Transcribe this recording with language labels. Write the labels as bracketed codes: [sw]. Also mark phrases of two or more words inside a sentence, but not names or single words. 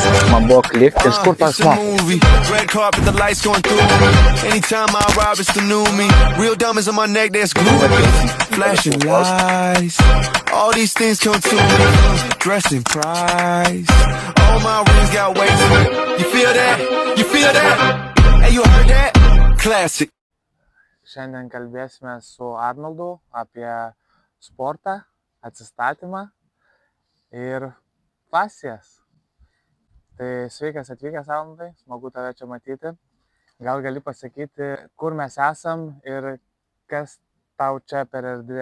[lt] man buvo kliktis, kur tas [en] It's a movie. Red carpet, the lights going through me. Anytime I arrive, it's the new me. Real diamonds on my neck, that's groovy. Flashing lights. All these things come to me. Dressed in price. All my rings got weight to it. You feel that? You feel that? Hey, you heard that? Classic. [lt] Šiandien kalbėsime su Arnoldu apie sportą, atsistatymą ir fascijas. Tai sveikas atvykęs, Arnoldai, smagu tave čia matyti. Gal gali pasakyti, kur mes esam ir kas tau čia per erdvė?